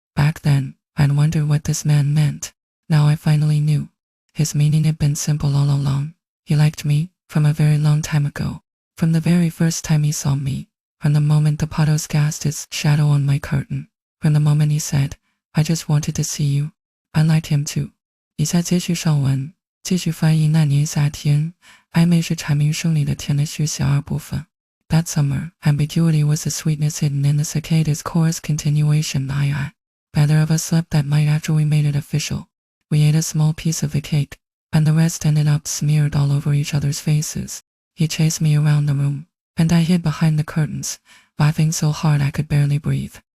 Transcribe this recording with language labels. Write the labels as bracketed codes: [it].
[en] Back then, I'd wondered what this man meant. Now I finally knew. His meaning had been simple all along. He liked me, from a very long time ago. From the very first time he saw me. From the moment the potatoes cast its shadow on my curtain. From the moment he said, "I just wanted to see you." I liked him too. [zh] 以下接续上文，继续翻译那年夏天，暧昧是蝉鸣声里的甜的续写二部分。 [en] That summer, ambiguity was the sweetness hidden in the cicadas' chorus continuation. Neither of us slept that night after we made it official. We ate a small piece of the cake, and the rest ended up smeared all over each other's faces. He chased me around the room, and I hid behind the curtains, laughing so hard I could barely breathe.